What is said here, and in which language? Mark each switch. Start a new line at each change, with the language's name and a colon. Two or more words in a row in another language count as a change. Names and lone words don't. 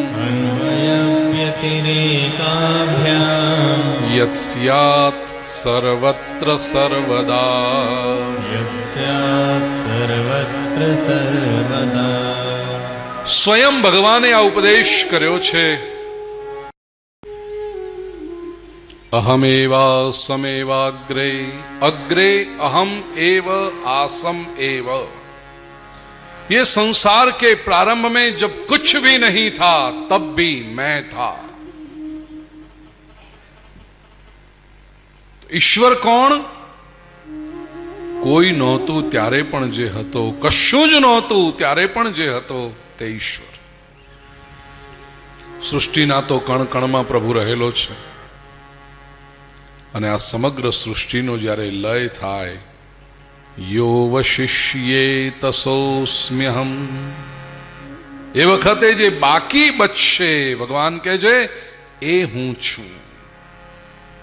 Sanskrit: યત સ્યાત સર્વત્ર સર્વદા.
Gujarati: સ્વયં ભગવાને આ ઉપદેશ કર્યો છે.
Sanskrit: અહમેવાસમેવાગ્રે. અગ્રે અહમ एव आसम एव.
Hindi: ये संसार के प्रारंभ में जब कुछ भी नहीं था तब भी मैं था.
Gujarati: तो ईश्वर કોણ? કોઈ નહોતું ત્યારે પણ જે હતો, કશું જ નહોતું ત્યારે પણ જે હતો તે ઈશ્વર. સૃષ્ટિના તો કણ કણમાં પ્રભુ રહેલો છે. અને આ સમગ્ર સૃષ્ટિનો જ્યારે લય થાય,
Sanskrit: યો વશિષ્યેત સોऽસ્મ્યહં,
Gujarati: એ વખતે જે બાકી બચશે ભગવાન કહે છે એ હું છું.